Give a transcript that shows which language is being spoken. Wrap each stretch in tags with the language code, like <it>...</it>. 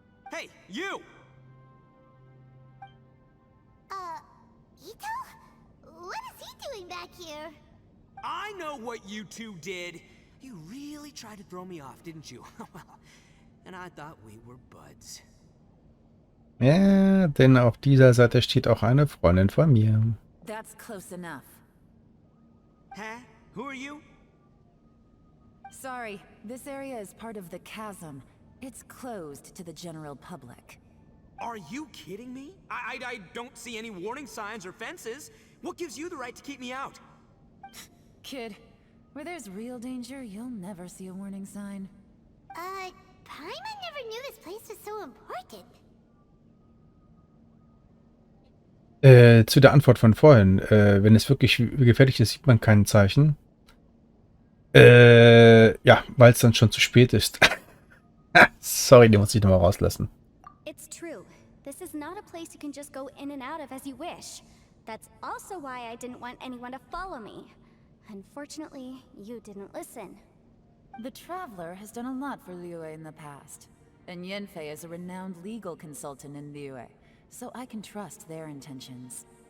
<en>Hey, you! Ito? What is he doing back here? I know what you two did. You really tried to throw me off, didn't you? Well, and I thought we were buds.</en> <de>Ja, denn auf dieser Seite steht auch eine Freundin von mir.</de> <en>That's close enough. Huh? Who are you? Sorry, this area is part of the chasm. It's closed to the general public. Are you kidding me? I don't see any warning signs or fences. What gives you the right to keep me out? Kid, where there's real danger, you'll never see a warning sign. Paimon never knew this place was so important.</en> <de>Zu der Antwort von vorhin. Wenn es wirklich gefährlich ist, sieht man kein Zeichen. Ja, weil es dann schon zu spät ist. Sorry, den muss ich nochmal rauslassen.</de> <en>It's true. This is not a place you can just go in and out of as you wish. That's also why I didn't want anyone to follow me. Unfortunately, you didn't listen. The Traveler has done a lot for Liyue in the past. And Yenfei is a renowned legal consultant in Liyue, so I can trust their intentions.</en>